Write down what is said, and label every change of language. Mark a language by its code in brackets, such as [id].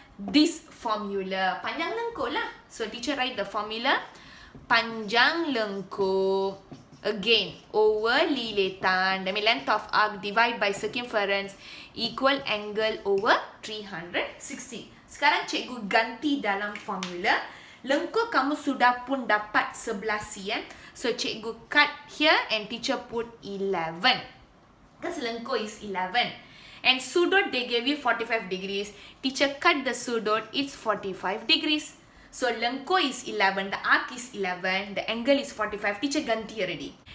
[en] This formula. [ms] Panjang lengkuk lah. [en] So, teacher write the formula. Panjang lengkuk. Again, over lilitan. That means length of arc divide by circumference equal angle over 360. [ms] Sekarang cikgu ganti dalam formula. Lengkuk kamu sudah pun dapat 11 cm. [en] So, cikgu cut here and teacher put 11. Because lengkuk is 11. And sudut they gave you 45 degrees. Teacher cut the sudut, it's 45 degrees. So lengkuk is 11, the arc is 11, the angle is 45. Teacher ganti already.